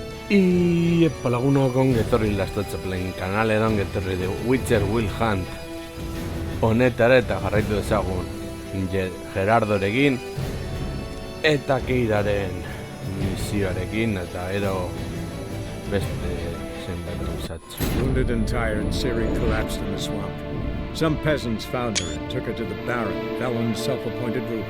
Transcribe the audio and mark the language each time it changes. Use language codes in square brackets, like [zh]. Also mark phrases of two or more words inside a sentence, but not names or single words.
[eu] Y lagunok ongi etorri Lastotxapelen kanalera ongi etorri The Witcher Will Hunt honetara eta jarraitu dezagun Gerardorekin eta Keiraren misioarekin eta ero beste zenbait gauzatxo. [en] Wounded and tired, Ciri collapsed in the swamp. Some peasants found her and took her to the Baron, Valen's self-appointed ruler.